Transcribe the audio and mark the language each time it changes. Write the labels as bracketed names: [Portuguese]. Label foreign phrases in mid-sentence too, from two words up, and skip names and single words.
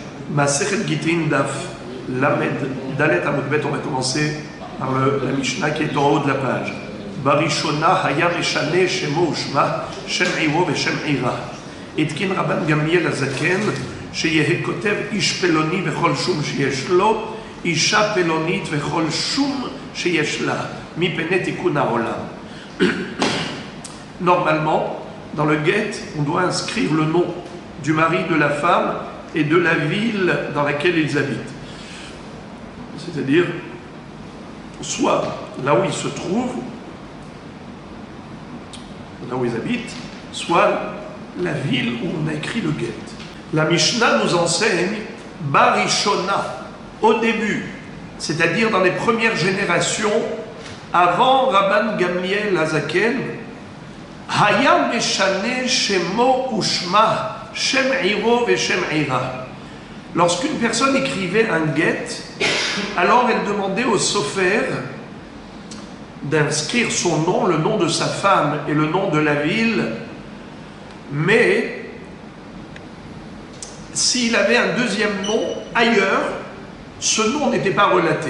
[Hebrew] מסכת גיטין דף למד דלת עמוד בית, [French] on va commencer par la Mishnah qui est en haut de la page. [Hebrew] בראשונה היה משנה שמו ושמה שם עירו ושם עירה. התקין רבן גמליאל הזקן שיהא כותב איש פלוני וכל שום שיש לו אשה פלונית וכל שום שיש לה מפני תיקון העולם. [French] Normalement, dans le guet, on doit inscrire le nom du mari, de la femme et de la ville dans laquelle ils habitent. C'est-à-dire, soit là où ils se trouvent, là où ils habitent, soit la ville où on a écrit le guet. La Mishnah nous enseigne Barishona, au début, c'est-à-dire dans les premières générations, avant Rabban Gamliel Azaken, [Hebrew] היה משנה שמו ושמה שם עירו ושם עירה. [French] Lorsqu'une personne écrivait un guet, alors elle demandait au sofer d'inscrire son nom, le nom de sa femme et le nom de la ville, mais s'il avait un deuxième nom ailleurs, ce nom n'était pas relaté.